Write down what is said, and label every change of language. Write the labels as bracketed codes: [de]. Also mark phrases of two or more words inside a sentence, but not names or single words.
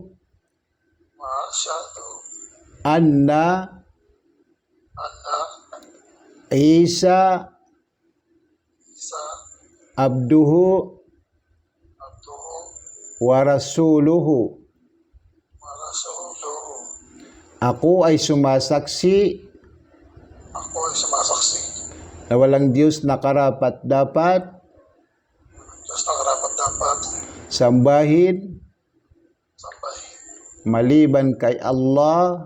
[ar] وأشهد anna anna Isa Isa abduhu abduhu ورسوله. ورسوله. [tl] Ako ay sumasaksi Ako ay sumasaksi na walang Diyos na karapat-dapat Diyos na karapat-dapat sambahin sambahin maliban kay Allah,